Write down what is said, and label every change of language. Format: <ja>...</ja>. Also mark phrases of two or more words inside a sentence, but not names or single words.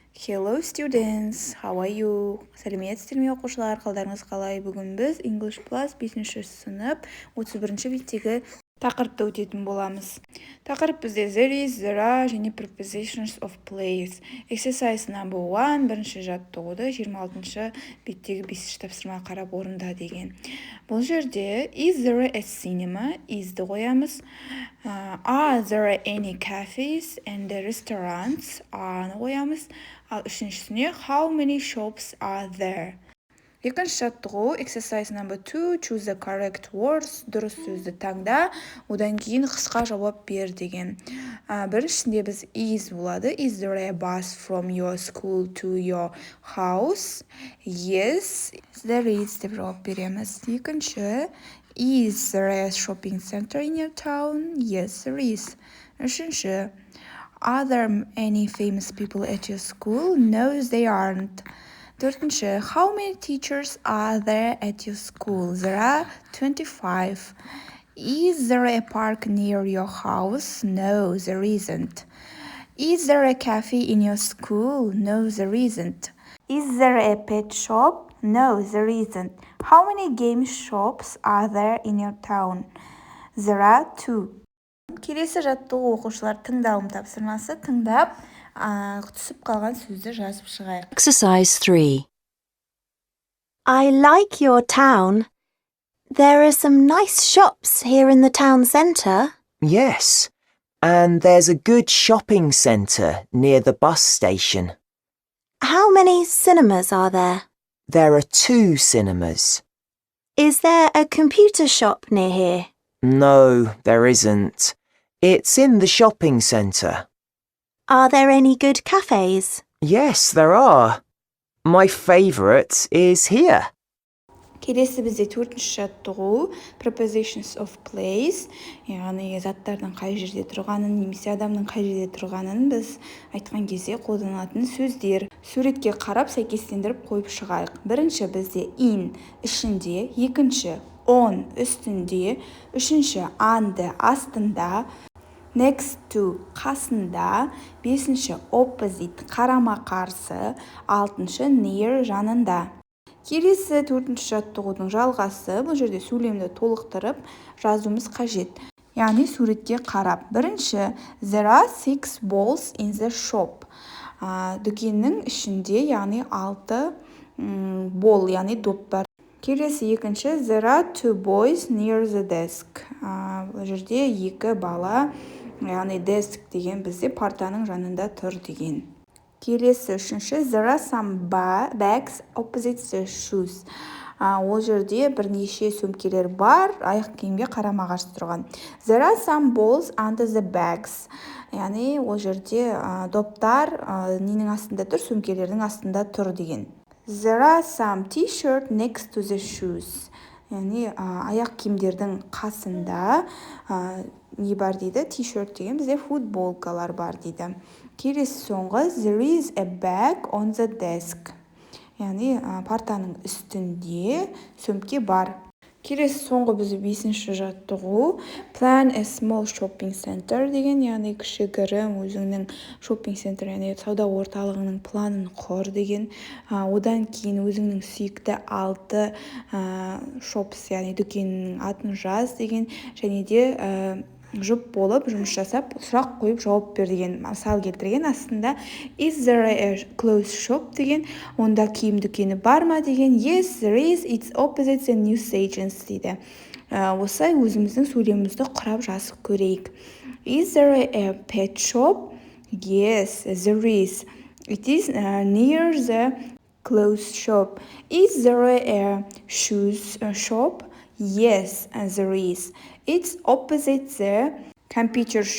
<en>Hello students, how are you?</en> <kk>Сәлеметсіздер ме оқушылар, қалдарыңыз қалай? Бүгін біз English Plus 5-ші сынып 31-ші беттегі тақырыпты өтетін боламыз. Тақырып бізде</kk> <en>there is, there are</en> <kk>және</kk> <en>prepositions of place. Exercise number 1,</en> <kk>бірінші жаттығуды 26-ші беттегі 5-ші тапсырма қарап орында деген. Бұл жерде</kk> <en>is there a cinema?</en> <kk>Is'ді қоямыз.</kk> <en>Are there any cafes and restaurants?</en> <kk>Аны қоямыз. Ал үшіншісіне</kk> <en>how many shops are there?</en> <kk>Екінші жаттығу</kk> <en>exercise number 2, choose the correct words,</en> <kk>дұрыс сөзді таңда, одан кейін қысқа жауап бер деген. Біріншісінде біз is болады.</kk> <en>Is there a bus from your school to your house? Yes, there is</en> <kk>деп жауап береміз. Екінші,</kk> <en>is there a shopping center in your town? Yes, there is. Үшінші, are there any famous people at your school? No, they aren't. Төртінші, how many teachers are there at your school? There are 25. Is there a park near your house? No, there isn't. Is there a cafe in your school? No, there isn't. Is there a pet shop? No, there isn't. How many game shops are there in your town? There are 2.</en> <kk>Келесі жаттығу оқушылар тыңдалым тапсырмасы, тыңдап, түсіп қалған сөзді жазып шығайық.</kk> <en>Exercise 3. I like your town. There are some nice shops here in the town centre. Yes, and there's a good shopping centre near the bus station. How many cinemas are there? There are 2 cinemas. Is there a computer shop near here? No, there isn't. It's in the shopping centre. Are there any good cafes? Yes, there are. My favourite is here.</en> <kk>Келесі бізде 4-ші жаттығу</kk> <en>prepositions of place,</en> <kk>яғни заттардың қай жерде тұрғанын немесе адамның қай жерде тұрғанын біз айтқан кезде қолданылатын сөздер. Суретке қарап сәйкестендіріп қойып шығайық. Бірінші бізде in ішінде, екінші on үстінде, үшінші under астында,</kk> <en>next to</en> <kk>қасында, бесінші opposite қарама қарсы, алтыншы near жанында. Келесі 4-ші жаттығудың жалғасы, бұл жерде сөйлемді толықтырып жазуымыз қажет. Яғни суретке қарап. Бірінші,</kk> <en>there are 6 balls in the shop.</en> <kk>Дүкеннің ішінде, яғни 6 ball, яғни доп бар. Келесі екінші,</kk> <en>there are 2 boys near the desk.</en> <kk>Бұл жерде 2 бала, яғни desk деген бізде партаның жанында тұр деген. Келесі үшінші,</kk> <en>there are some bags opposite the shoes.</en> <kk>Ол жерде бірнеше сөмкелер бар, аяқ киімге қарама-қарсы тұрған.</kk> <en>There are some balls under the bags.</en> <kk>Яғни ол жерде доптар ненің астында тұр, сөмкелердің астында тұр деген.</kk> <en>There are some t-shirt next to the shoes.</en> <kk>Яғни аяқ киімдердің қасында не бар дейді? T-shirt деген бізде футболкалар бар дейді. Келесі соңғы,</kk> <en>there is a bag on the desk.</en> <kk>Яғни партаның үстінде сөмке бар. Келесі соңғы бізде 5-ші жаттығу</kk> <en>plan a small shopping center</en> <kk>деген, яғни кішігірім өзіңнің</kk> <en>shopping center,</en> <kk>яғни сауда орталығының планын құр деген. Одан кейін өзіңнің сүйікті 6 shops, яғни дүкеннің атын жаз деген, және де жұп болып жұмыс жасап сұрақ қойып жауап бер деген мысал келтірген. Астында</kk> <en>is there a clothes shop</en> <kk>деген, онда киім дүкені бар ма деген.</kk> <en>Yes, there is, it's opposite the newsagents дейді.</en> <kk>Осылай өзіміздің сөйлемімізді құрап жазып көрейік.</kk> <en>Is there a pet shop? Yes, there is. It is near the clothes shop. Is there a shoes shop? Yes, there is. It's opposite the computer shop.</en>